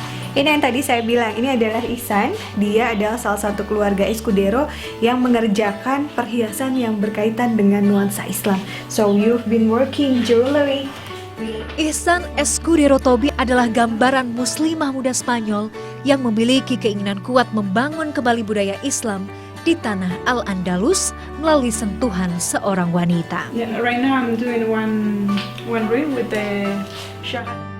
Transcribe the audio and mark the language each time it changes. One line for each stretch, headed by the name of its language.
Indonesian: Ini yang tadi saya bilang, ini adalah Ihsan. Dia adalah salah satu keluarga Escudero yang mengerjakan perhiasan yang berkaitan dengan nuansa Islam.
English: So you've been working jewelry.
Indonesian: Ihsan Escudero Tobi adalah gambaran muslimah muda Spanyol yang memiliki keinginan kuat membangun kembali budaya Islam di tanah Al-Andalus melalui sentuhan seorang wanita.
English: Yeah, right now I'm doing one reel with the shahada.